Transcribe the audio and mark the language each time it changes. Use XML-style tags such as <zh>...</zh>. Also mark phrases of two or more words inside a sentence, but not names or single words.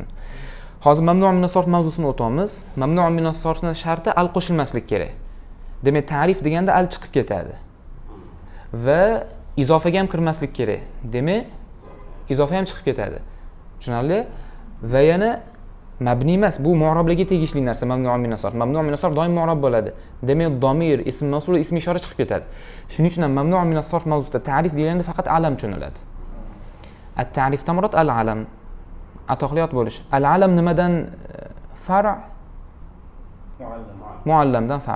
<uz>Hozir</uz> <ar>ممنوع من الصرف</ar> <uz>mavzusini o'tamiz. Mamnu' min as-sarfning sharti al qo'shilmaslik kerak. Demak, ta'rif deganda al chiqib ketadi. Va izofaga ham kirmaslik kerak. Demak, izofa ham chiqib ketadi. Tushunarli? Va yana mabni emas, bu mu'rablarga tegishli narsa</uz> <ar>ممنوع من الصرف. ممنوع من الصرف</ar> <uz>doim mu'rab bo'ladi. Demak, domir, ism mavsul, ism ishora chiqib ketadi. Shuning uchun ham</uz> <ar>ممنوع من الصرف</ar> <uz>mavzusida ta'rif deganda faqat alam tushuniladi. At-ta'rifdan</uz> <ar>مراد العلم,</ar> <uz>atoqliyot bo'lish. Al-alam nimadan far'? Muallamdan far'.</uz>